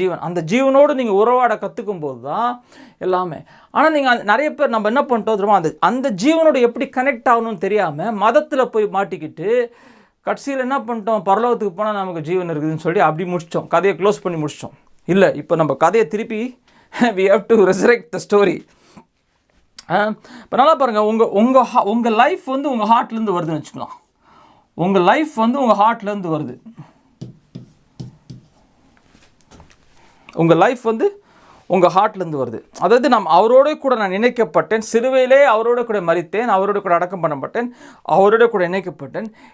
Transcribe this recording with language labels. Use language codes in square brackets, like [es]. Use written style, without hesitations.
[ta] அந்த ஜீவனோடு நீங்கள் உறவாட கற்றுக்கும் போது தான் எல்லாமே. ஆனால் நீங்கள் நிறைய பேர் நம்ம என்ன பண்ணிட்டோம் தெரியுமா, அந்த ஜீவனோடு எப்படி கனெக்ட் ஆகணும்னு தெரியாமல் மதத்தில் போய் மாட்டிக்கிட்டு கடைசியில் என்ன பண்ணிட்டோம், பரலோகத்துக்கு போனால் நமக்கு ஜீவன் இருக்குதுன்னு சொல்லி அப்படி முடிச்சிட்டோம், கதையை க்ளோஸ் பண்ணி முடிச்சிட்டோம். இல்லை, இப்போ நம்ம கதையை திருப்பி [en] we have to resurrect the story. [ta] இப்போ நல்லா பாருங்கள், உங்கள் லைஃப் வந்து உங்கள் ஹார்ட்லேருந்து வருதுன்னு வச்சுக்கலாம். உங்கள் லைஃப் வந்து உங்கள் ஹார்ட்லேருந்து வருது. உங்கள் லைஃப் வந்து உங்கள் ஹார்ட்லேருந்து வருது. அதாவது அவரோட கூட நான் இணைக்கப்பட்டேன், சிலுவையிலே அவரோட கூட மரித்தேன், அவரோட கூட அடக்கம் பண்ணப்பட்டேன், அவரோட கூட இணைக்கப்பட்டேன்.